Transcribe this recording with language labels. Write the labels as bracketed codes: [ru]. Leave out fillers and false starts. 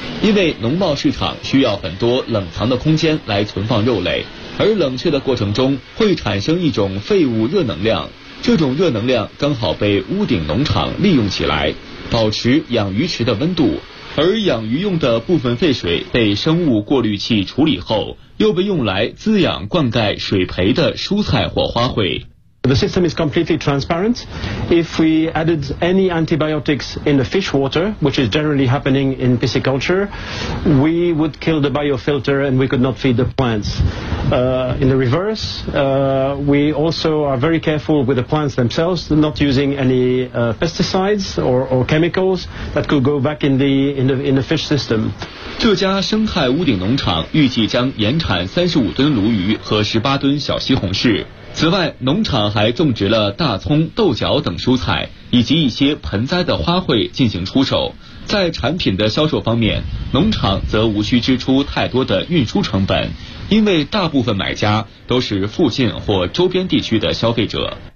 [zh] 因为农贸市场需要很多冷藏的空间来存放肉类，而冷却的过程中会产生一种废物热能量，这种热能量刚好被屋顶农场利用起来，保持养鱼池的温度。而养鱼用的部分废水被生物过滤器处理后，又被用来滋养灌溉水培的蔬菜或花卉。 [en] The system is completely transparent. If we added any antibiotics in the fish water, which is generally happening in pisciculture, we would kill the biofilter and we could not feed the plants. In the reverse, we also are very careful with the plants themselves, not using any pesticides or chemicals that could go back in the fish system. [zh] 这家生态屋顶农场预计将延产35吨鲈鱼和18吨小西红柿。此外，农场还种植了大葱、豆角等蔬菜，以及一些盆栽的花卉进行出售。在产品的销售方面，农场则无需支出太多的运输成本，因为大部分买家都是附近或周边地区的消费者。